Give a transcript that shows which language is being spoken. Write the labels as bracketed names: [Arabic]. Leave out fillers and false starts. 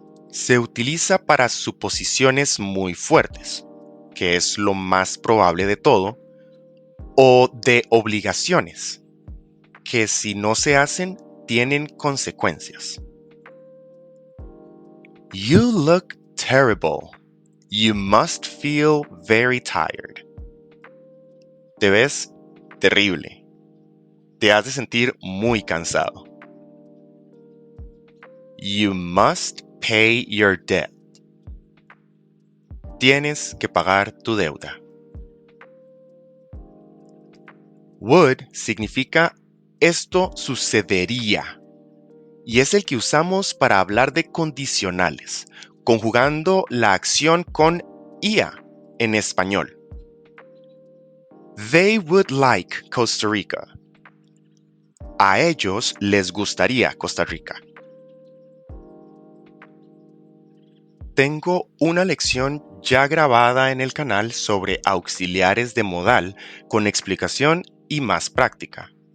[Spanish] Se utiliza para suposiciones muy fuertes, que es lo más probable de todo, o de obligaciones, que si no se hacen, tienen consecuencias. [English] You look terrible. You must feel very tired. [Spanish] Te ves terrible. Te has de sentir muy cansado. [English] You must pay your debt. [Spanish] Tienes que pagar tu deuda. Would significa esto sucedería y es el que usamos para hablar de condicionales, conjugando la acción con ia en español. [English] They would like Costa Rica. [Spanish] A ellos les gustaría Costa Rica. Tengo una lección ya grabada en el canal sobre auxiliares de modal con explicación y más práctica.